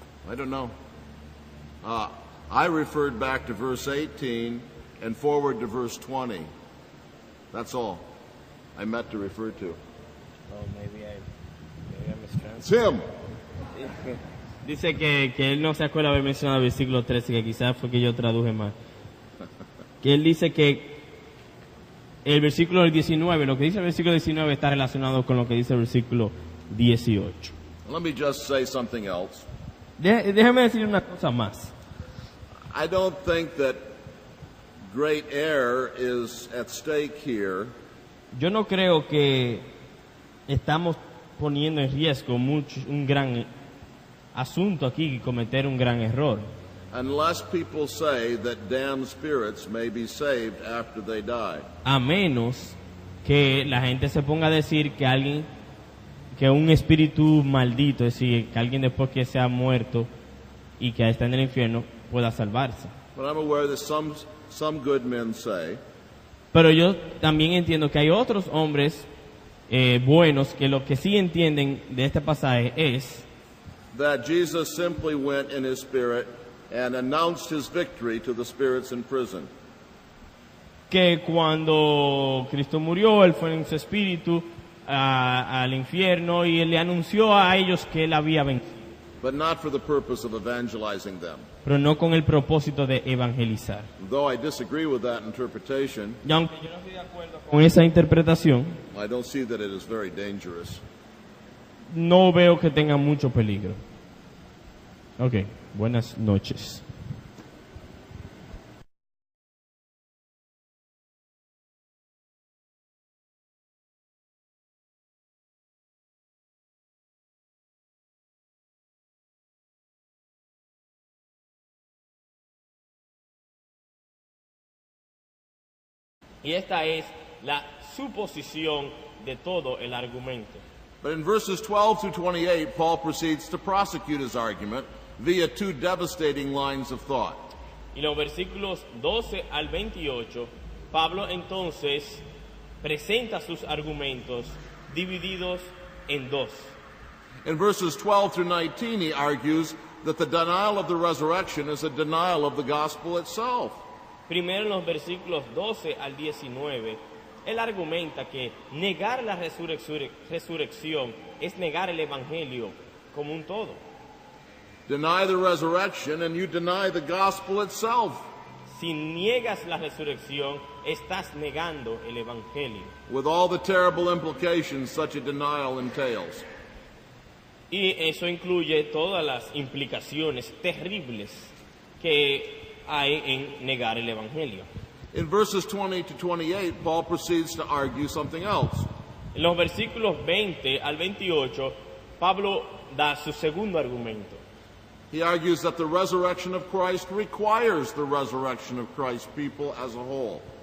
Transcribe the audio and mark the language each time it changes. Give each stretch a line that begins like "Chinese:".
English: I don't know. I referred back to verse 18 and forward to verse 20. That's all I meant to refer to. Oh, maybe I mistranslated. It's him.
Spanish: Dice que él no se acuerda haber mencionado el versículo 13, que quizás fue que yo traduje mal. Que él dice que el versículo 19, lo que dice el versículo 19 está relacionado con lo que dice el versículo 18.
English: Let me just say something else.
Spanish: Déjame decir una cosa más.
English: I don't think that great error is at stake here.
Spanish: Yo no creo que estamos poniendo en riesgo un gran asunto aquí y cometer un gran error.
English: Unless people say that damned spirits may be saved after they die.
Spanish: A menos que la gente se ponga a decir que un espíritu maldito, es decir, que alguien después que se ha muerto y que está en el infierno pueda salvarse.
English: But I'm aware that some good men say
Spanish: Pero yo también entiendo que hay otros hombres buenos que lo que sí entienden de este pasaje es
English: that Jesus simply went in his spirit and announced his victory to the spirits in prison.
Spanish: que cuando Cristo murió, Él fue en su espíritu al infierno y Él le anunció a ellos que Él había vencido.
English: But not for the purpose of evangelizing them.
Spanish: Pero no con el propósito de evangelizar.
English: Though I disagree with that interpretation,
Spanish: Y aunque yo no estoy de acuerdo con esa interpretación,
English: I don't see that it is very dangerous.
Spanish: no veo que tenga mucho peligro. Ok, buenas noches. Y esta es la suposición de todo el argumento.
English: But in verses 12 through 28, Paul proceeds to prosecute his argument via two devastating lines of thought.
Spanish: Y los versículos 12 al 28, Pablo entonces presenta sus argumentos divididos en dos.
English: In verses 12 through 19, he argues that the denial of the resurrection is a denial of the gospel itself.
Spanish: Primero en los versículos 12 al 19, él argumenta que negar la resurrección es negar el evangelio como un todo.
English: Deny the resurrection and you deny the gospel itself.
Spanish: Si niegas la resurrección, estás negando el evangelio.
English: With all the terrible implications such a denial entails.
Spanish: Y eso incluye todas las implicaciones terribles que hay en negar el evangelio.
English: In verses 20 to 28, Paul proceeds to argue something else.
Spanish: En los versículos 20 al 28, Pablo da su segundo argumento.
English: He argues that the resurrection of Christ requires the resurrection of Christ's people as a whole.